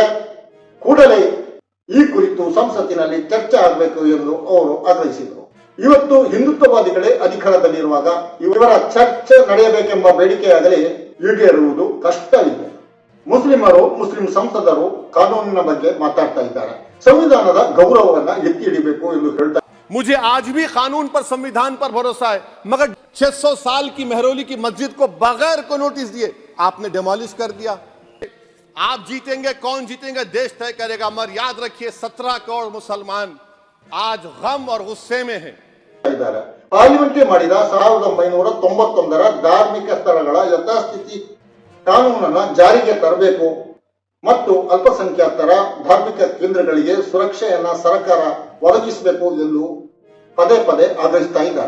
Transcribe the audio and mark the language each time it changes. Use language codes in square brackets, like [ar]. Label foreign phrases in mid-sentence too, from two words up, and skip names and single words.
[kn] ಕೂಡಲೇ ಈ ಕುರಿತು ಸಂಸತ್ತಿನಲ್ಲಿ ಚರ್ಚೆ ಆಗಬೇಕು ಎಂದು ಅವರು ಆಗ್ರಹಿಸಿದರು. ಇವತ್ತು ಹಿಂದುತ್ವವಾದಿಗಳೇ ಅಧಿಕಾರದಲ್ಲಿರುವಾಗ ಇವರ ಚರ್ಚೆ ನಡೆಯಬೇಕೆಂಬ ಬೇಡಿಕೆಯಾಗಲಿ ಈಡೇರುವುದು ಕಷ್ಟವಿದೆ. ಮುಸ್ಲಿಂ ಸಂಸದರು ಕಾನೂನಿನ ಬಗ್ಗೆ ಮಾತಾಡ್ತಾ ಇದ್ದಾರೆ. ಸಂವಿಧಾನದ ಗೌರವವನ್ನ ಎತ್ತಿ ಹಿಡಿಬೇಕು ಎಂದು ಹೇಳ್ತಾರೆ. [hi] मुझे आज भी कानून पर, संविधान पर भरोसा है, मगर 600 साल की मेहरौली की मस्जिद को बगैर को नोटिस दिए आपने डिमोलिश कर दिया। आप जीतेंगे, कौन जीतेंगे देश तय करेगा, मगर याद रखिए 17 करोड़ मुसलमान आज गम और गुस्से में हैं। [kn] ಪಾರ್ಲಿಮೆಂಟ್ ಮಾಡಿದ 1991ರ ಧಾರ್ಮಿಕ ಸ್ಥಳಗಳ ಯಥಾಸ್ಥಿತಿ ಕಾನೂನನ್ನ ಜಾರಿಗೆ ತರಬೇಕು ಮತ್ತು ಅಲ್ಪಸಂಖ್ಯಾತರ ಧಾರ್ಮಿಕ ಕೇಂದ್ರಗಳಿಗೆ ಸುರಕ್ಷೆಯನ್ನ ಸರ್ಕಾರ ಒದಗಿಸಬೇಕು ಎಂದು ಪದೇ ಪದೇ ಆಗ್ರಹಿಸ್ತಾ ಇದ್ದಾರೆ.